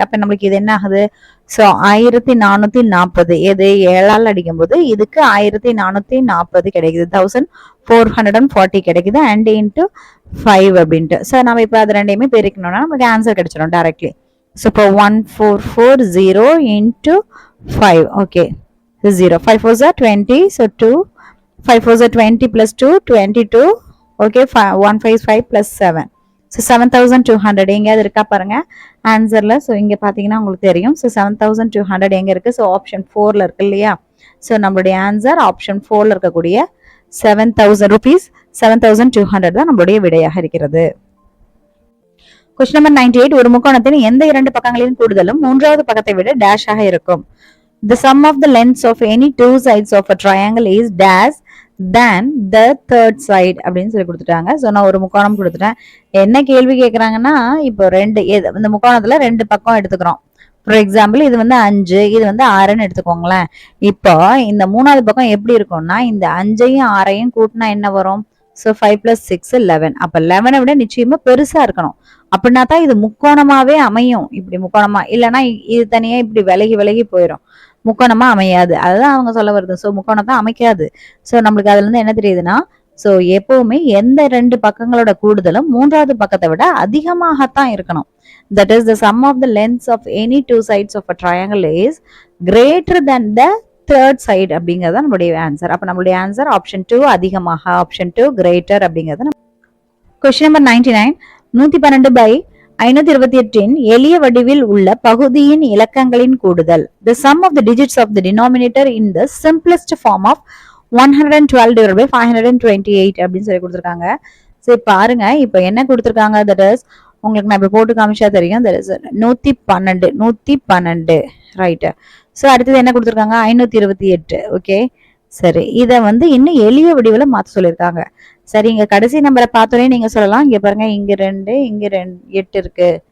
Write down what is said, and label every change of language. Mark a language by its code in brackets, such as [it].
[ta] அப்ப நம்மளுக்கு இது என்ன ஆகுது, ஸோ 1440. எது 7ஆல் அடிக்கும் போது இதுக்கு 1440 கிடைக்குது, 1440 கிடைக்குது. அண்ட் இன்ட்டு 5 அப்படின்ட்டு. ஸோ நம்ம இப்போ அது ரெண்டையுமே பெருக்கணும்னா நமக்கு ஆன்சர் கிடைச்சிடும் டைரக்ட்லி. ஸோ இப்போ 1440 into 5. [en] Okay, 0, 5 4s are 20, so 2, 5 4s are 20 plus 2, 22. [ta] Okay, 155 plus 7, so 7,200 எங்கேயாவது இருக்கா பாருங்க ஆன்சர்ல. ஸோ இங்க பாத்தீங்கன்னா உங்களுக்கு தெரியும். ஸோ 7,200 எங்க இருக்கு, ஸோ ஆப்ஷன் 4ல இருக்கு இல்லையா? ஸோ நம்மளுடைய ஆன்சர் ஆப்ஷன் 4ல இருக்கக்கூடிய 7,000 rupees, 7,200 தான் நம்மளுடைய விடையாக இருக்கிறது. Question number 98. ஒரு முக்கோணத்தின் எந்த 2 பக்கங்களின் கூடுதலும் 3வது பக்கத்தை விட டேஷ் ஆக இருக்கும். [en] The sum of the lengths of any 2 sides of a triangle is dash than the third side [ta] அப்படின்னு சொல்லி கொடுத்துட்டாங்க. ஸோ நான் ஒரு முக்கோணம் கொடுத்துட்டேன். என்ன கேள்வி கேட்குறாங்கன்னா, இப்போ இந்த முக்கோணத்துல 2 பக்கம் எடுத்துக்கிறோம். ஃபார் எக்ஸாம்பிள் இது வந்து 5, இது வந்து 6ன்னு எடுத்துக்கோங்களேன். இப்போ இந்த 3வது பக்கம் எப்படி இருக்கும்னா, இந்த 5ஐயும் 6ஐயும் கூட்டினா என்ன வரும், ஸோ 5 + 6 11. அப்போ 11 விட நிச்சயமா பெருசா இருக்கணும். அப்படின்னா தான் இது முக்கோணமாவே அமையும். இப்படி முக்கோணமா இல்லைன்னா இது தனியா இப்படி விலகி விலகி போயிடும், முக்கோணமா அமையாது. அதுதான் அவங்க சொல்ல வருது. ஸோ முக்கோணத்தை அமைக்காது. ஸோ நம்மளுக்கு அதுல இருந்து என்ன தெரியுதுன்னா, ஸோ எப்பவுமே எந்த ரெண்டு பக்கங்களோட கூடுதலும் மூன்றாவது பக்கத்தை விட அதிகமாகத்தான் இருக்கணும். [en] That is the sum of the lengths of any two sides of a triangle is greater than the third side [ta] அப்படிங்கிறது நம்மளுடைய ஆன்சர். அப்ப நம்மளுடைய ஆன்சர் ஆப்ஷன் 2 அதிகமாக, ஆப்ஷன் 2 கிரேட்டர் அப்படிங்கிறது. Question number 99. 112 by 528 எளிய வடிவில் உள்ள பகுதியின் இலக்கங்களின் கூடுதல். [en] The sum of the digits of the denominator in the simplest form of 112 divided by 528 [ta] அப்படின்னு சொல்லி கொடுத்துருக்காங்க. சரி பாருங்க, இப்ப என்ன கொடுத்துருக்காங்க, [en] that is [ta] உங்களுக்கு நான் இப்ப போட்டு காமிச்சா தெரியும். 112 ரைட். ஸோ அடுத்தது என்ன கொடுத்துருக்காங்க, 528. ஓகே சரி, இதை வந்து இன்னும் எளிய வடிவில் மாற்ற சொல்லியிருக்காங்க. சரி, இங்க கடைசி நம்பரை பார்த்தோன்னே நீங்க சொல்லலாம், இங்க பாருங்க இங்க 2 இங்க 8 இருக்கு.